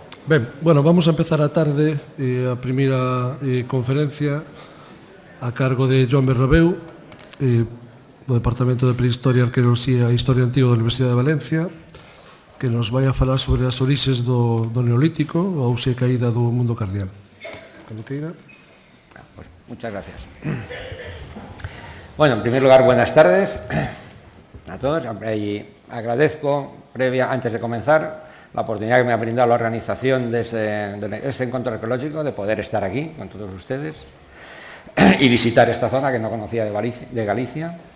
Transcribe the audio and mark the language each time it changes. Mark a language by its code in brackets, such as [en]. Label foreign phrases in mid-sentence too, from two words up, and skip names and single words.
[gl] Ben, bueno, vamos a empezar a tarde a primeira conferencia a cargo de Joan Bernabeu do Departamento de Prehistoria, Arqueoloxía e Historia Antiga da Universidade de Valencia, que nos vai a falar sobre as orixes do Neolítico, a auxe e caída do mundo cardial. Cando queira. [es] Pues muchas gracias. Bueno, en primer lugar, buenas tardes a todos. Y agradezco, antes de comenzar, la oportunidad que me ha brindado la organización de ese encuentro arqueológico, de poder estar aquí con todos ustedes y visitar esta zona que no conocía de Galicia.